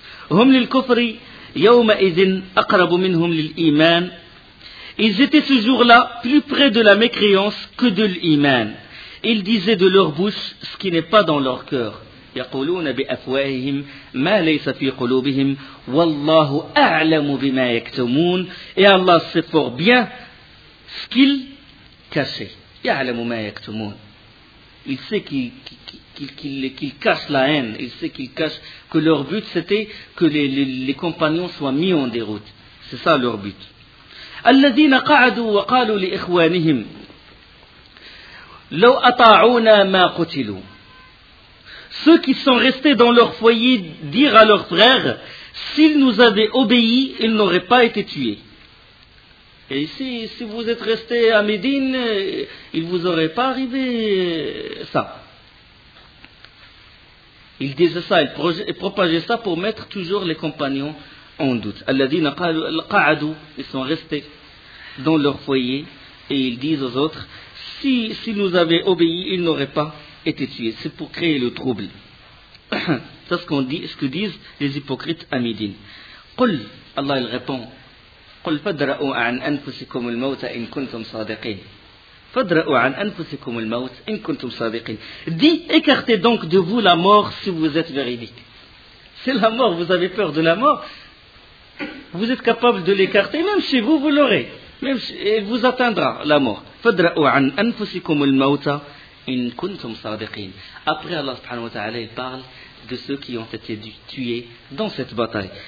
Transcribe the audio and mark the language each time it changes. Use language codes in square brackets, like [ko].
[ar] هم للكفر يومئذ أقرب منهم للإيمان. [fr] Ils étaient ce jour-là plus près de la mécréance que de l'Iman. Ils disaient de leur bouche ce qui n'est pas dans leur cœur. [ar] يقولون بأفواههم ما ليس في قلوبهم والله أعلم بما يكتمون. [fr] Et Allah sait fort bien ce qu'il cache. [ar] يعلم ما يكتمون. [fr] Il sait qu'il cache la haine. Il sait qu'il cache que leur but c'était que les compagnons soient mis en déroute. C'est ça leur but. [ar] الذين قعدوا وقالوا لإخوانهم لو أطاعونا ما قتلوا. [fr] Ceux qui sont restés dans leur foyer dirent à leurs frères, s'ils nous avaient obéi, ils n'auraient pas été tués. Et si vous êtes restés à Médine, il ne vous aurait pas arrivé ça. Ils disaient ça, ils propageaient ça pour mettre toujours les compagnons en doute. Ils sont restés dans leur foyer et ils disent aux autres, s'ils nous avaient obéi, ils n'auraient pas été tués. C'est pour créer le trouble. C'est ce qu'on dit, ce que disent les hypocrites à Médine. [ar] Qul, [fr] Allah il répond, [ar] قل فدرأوا عن أنفسكم الموت إن كنتم صادقين. فدرأوا عن أنفسكم الموت إن كنتم صادقين. [fr] Dis, écartez donc de vous la mort si vous êtes véridique. C'est la mort, vous avez peur de la mort. Vous êtes capable de l'écarter, même chez vous, vous l'aurez. Même chez, et vous atteindra la mort. [ar] فدرأوا عن أنفسكم الموت إن كنتم صادقين. [fr] Après Allah subhanahu wa ta'ala, il parle de ceux qui ont été tués dans cette bataille.